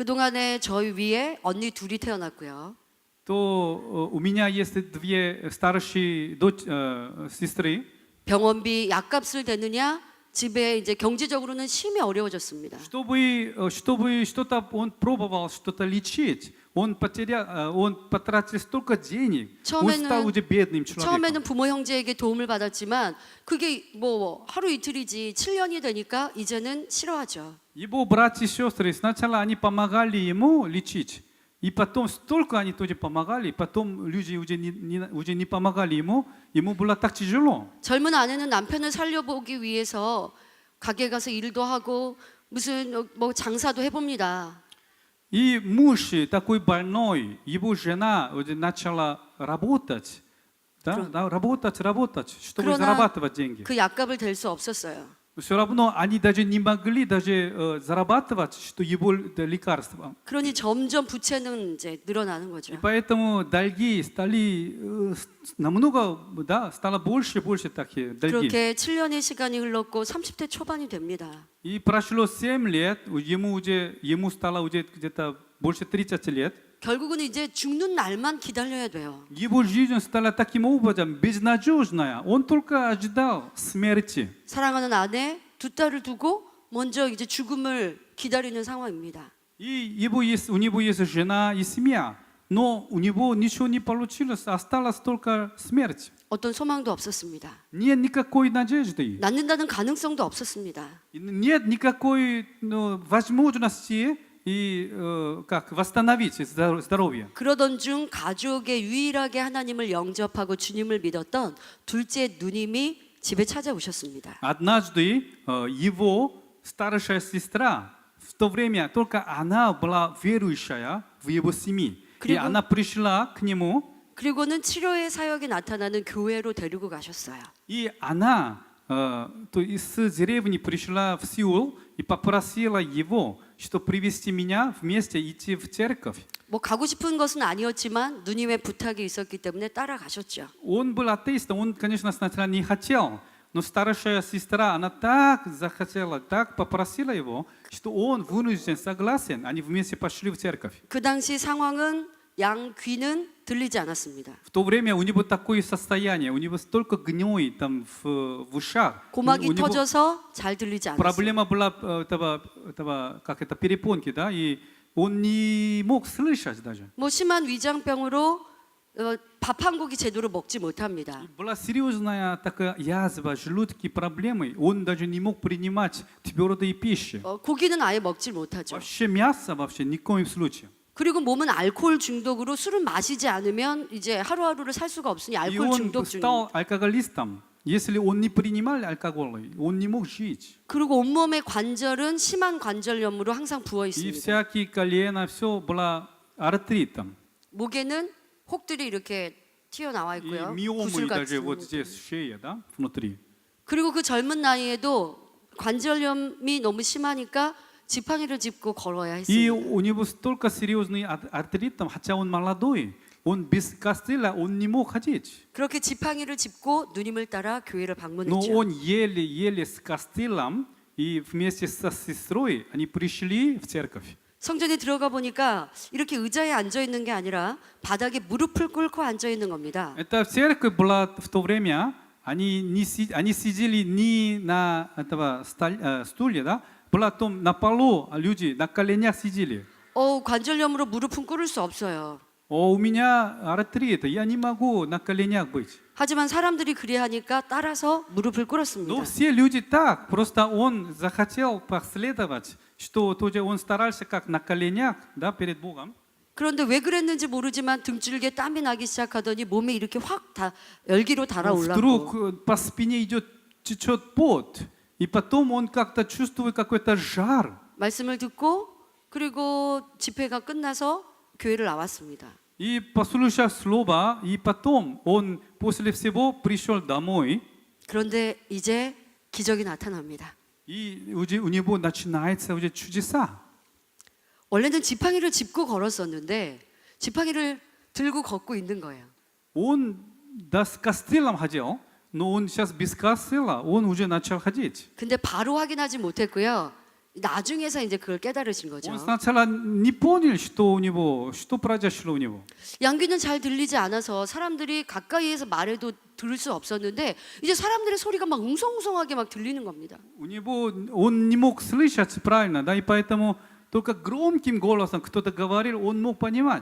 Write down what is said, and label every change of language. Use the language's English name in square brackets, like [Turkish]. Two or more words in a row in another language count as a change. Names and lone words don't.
[Korean] 그동안에 저희 위에 언니 둘이 태어났고요. [Russian] то у меня есть две старшие сестры. [Korean] 병원비 약값을 대느냐 집에 이제 경제적으로는 심히 어려워졌습니다. [Russian] Чтобы что-то он пробовал что-то лечить, он потратил столько денег, он стал уже бедным человеком. [Korean] 처음에는 부모 형제에게 도움을 받았지만 그게 뭐 하루 이틀이지 7년이 되니까 이제는 싫어하죠. [Russian] Его братья и сестры сначала они помогали ему лечить, и потом столько они тоже помогали, и потом люди уже не помогали ему было так тяжело. [Korean] 젊은 아내는 남편을 살려보기 위해서 가게 가서 일도 하고 무슨 뭐 장사도 해봅니다. [Russian] И муж такой больной, его жена уже начала работать, работать, чтобы зарабатывать деньги. [Korean] 그 약값을 댈 수 없었어요. [Russian] Все равно они даже не могли даже зарабатывать, что его лекарства. [Korean] 그러니 점점 부채는 이제 늘어나는 거죠. [Russian] И поэтому долги стали намного, стало больше и больше такие долги. [Korean] 그렇게 7년의 시간이 흘렀고 30대 초반이 됩니다. [Russian] И прошло 7 лет, ему стало уже где-то больше 30 лет. [Korean] 결국은 이제 죽는 날만 기다려야 돼요. [Russian] Его жизнь стала таким образом безнадежная. Он только ожидал смерти. [Korean] 사랑하는 아내 두 딸을 두고 먼저 이제 죽음을 기다리는 상황입니다. [Russian] И у него есть жена и семья, но у него ничего не получилось, осталась только смерть. [Korean] 어떤 소망도 없었습니다. [Russian] Нет никакой надежды, [Korean] 낫는다는 가능성도 없었습니다. [Russian] нет никакой возможности и как восстановить здоровье. [Korean] 그러던 중 가족의 유일하게 하나님을 영접하고 주님을 믿었던 둘째 누님이 집에 찾아오셨습니다. [Russian] Однажды его старшая сестра, в то время только она была верующая в его семье, и она пришла к нему. [Korean] 그리고는 치료의 사역이 나타나는 교회로 데리고 가셨어요. [Russian] И она то из деревни пришла в Сеул и попросила его, что привести меня вместе идти в церковь. [Korean] 뭐 가고 싶은 것은 아니었지만 누님의 부탁이 있었기 때문에 따라가셨죠. [Russian] Он был атеистом, он, конечно, сначала не хотел, но старшая сестра, она так захотела, так попросила его, что он вынужден согласен, они вместе пошли в церковь. [Korean] 그 당시 상황은 양 귀는 들리지 않았습니다. [Russian] В то время у него такое состояние, у него столько гной там в ушах. [Korean] 고막이 터져서 잘 들리지 않았어요. [Russian] Проблема была как это, перепонки, да, и он не мог слышать даже. [Korean] 뭐 심한 위장병으로 밥 한 고기 제대로 먹지 못합니다. [Russian] Была серьезная такая язва, желудки, проблемы. Он даже не мог принимать твердые пищи. [Korean] 고기는 아예 먹질 못하죠. [Russian] Вообще мясо вообще ни в коем случае. [Korean] 그리고 몸은 알코올 중독으로 술을 마시지 않으면 이제 하루하루를 살 수가 없으니 [Russian] И [Korean] 알코올 [Russian] он [Korean] 중독 [Russian] стал алкоголистом. Если он не принимал алкоголь, он не мог жить. [Korean] 그리고 온몸의 관절은 심한 관절염으로 항상 부어 [Russian] И [Korean] 있습니다. [Russian] всякие колено, все было артритом. [Korean] 목에는 혹들이 이렇게 튀어나와 [Russian] И [Korean] 있고요. [Russian] миомы [Korean] 구슬같이. [Russian] даже вот здесь, шея, да, внутри. [Korean] 그리고 그 젊은 나이에도 관절염이 너무 심하니까 지팡이를 짚고 걸어야 [Russian] И [Korean] 했습니다. [Russian] у него столько серьезный артрит, хотя он молодой, он без костыля, он не мог ходить. [Korean] 그렇게 지팡이를 짚고 누님을 따라 교회를 [Russian] Но [Korean] 방문했죠. [Russian] он еле-еле с костылом и вместе со сестрой они пришли в церковь. [Korean] 성전에 들어가 보니까 이렇게 의자에 앉아 있는 게 아니라 바닥에 무릎을 꿇고 앉아 있는 겁니다. [Russian] Эта церковь была в то время, они сидели не на этого стуле, да, была там на полу, а люди на коленях сидели. [Korean] 관절염으로 무릎은 꿇을 수 없어요. [Russian] У меня артрит, я не могу на коленях быть. [Korean] 하지만 사람들이 그리 하니까 따라서 무릎을 꿇었습니다. [Russian] Но все люди так, просто он захотел последовать, что тоже он старался как на коленях, да, перед Богом. [Korean] 그런데 왜 그랬는지 모르지만 등줄기에 땀이 나기 시작하더니 몸에 이렇게 확 열기로 달아올랐고 [Russian] Вдруг по спине течет пот, и потом он как-то чувствует какой-то жар. [Korean] 말씀을 듣고 그리고 집회가 끝나서 교회를 나왔습니다. [Russian] И послушав слово, и потом он после всего пришел домой, [Korean] 그런데 이제 기적이 나타납니다. [Russian] и уже у него начинается уже чудеса. [Korean] 원래는 지팡이를 짚고 걸었었는데 지팡이를 들고 걷고 있는 거예요. [Russian] Он да, с костылом ходил, но он сейчас без костыла, он уже начал ходить. [Korean] 근데 바로 확인하지 못했고요. 나중에서 이제 그걸 깨달으신 거죠. [Russian] Он сначала не понял, что у него, что произошло у него. [Korean] 양귀는 잘 들리지 않아서 사람들이 가까이에서 말해도 들을 수 없었는데 이제 사람들의 소리가 막 웅성웅성하게 막 들리는 겁니다. [Russian] У него он не мог слышать правильно, да, и поэтому только громким голосом кто-то говорил, он мог понимать.